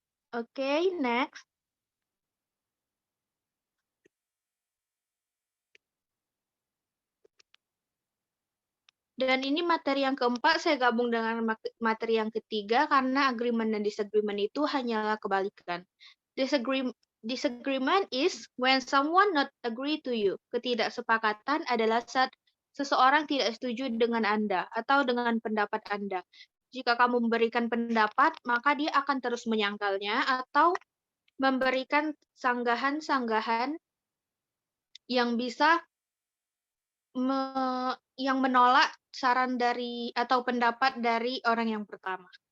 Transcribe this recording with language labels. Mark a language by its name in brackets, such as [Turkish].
[English] Oke, next. [Indonesian] Dan ini materi yang keempat saya gabung dengan materi yang ketiga karena agreement dan disagreement itu hanyalah kebalikan. [English] Disagreement is when someone not agree to you. [Indonesian] Ketidaksepakatan adalah saat seseorang tidak setuju dengan Anda atau dengan pendapat Anda. Jika kamu memberikan pendapat, maka dia akan terus menyangkalnya atau memberikan sanggahan-sanggahan yang bisa yang menolak saran dari atau pendapat dari orang yang pertama.